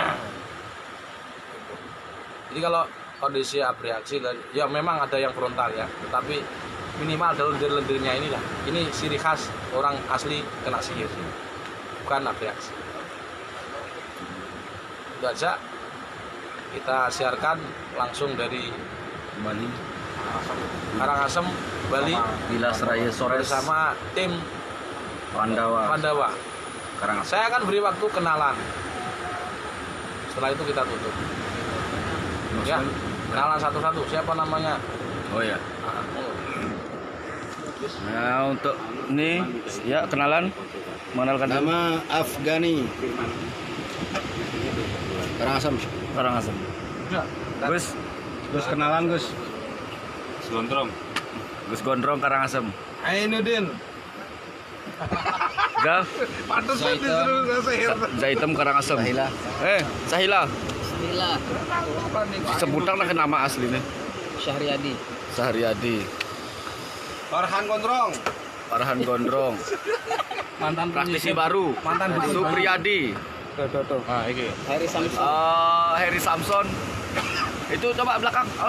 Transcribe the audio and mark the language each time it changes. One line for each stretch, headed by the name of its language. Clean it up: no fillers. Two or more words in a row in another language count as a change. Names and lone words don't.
Indonesian: Jadi kalau kondisi abreaksi ya memang ada yang frontal ya, tetapi minimal ada lendir-lendirnya inilah. Ini ciri khas orang asli kena sihir. Bukan abreaksi. Itu aja. Kita siarkan langsung dari Bali, Karangasem, Bali, Wilas Raya Sores bersama tim Pandawa. Karangasem. Saya akan beri waktu kenalan. Setelah itu kita tutup. Ya, kenalan satu-satu. Siapa namanya? Oh ya. Nah, untuk ini ya kenalan. Mengenalkan diri. Nama Afgani. Karangasem. Karangasem. Udah. Gus kenalan Gus. Gus Gondrong Karangasem. Ainuddin. Gal Pantes banget disuruh sihir. Zaitem Karangasem. Sahila. Bismillah. Sebutan lah nama aslinya. Syahriadi. Sahriadi. Farhan Gondrong. Farhan Gondrong. Mantan Praktisi baru. Mantan Supriyadi. Ah, iki. Heri Samsul. Heri Samson. Itu coba belakang. Awas.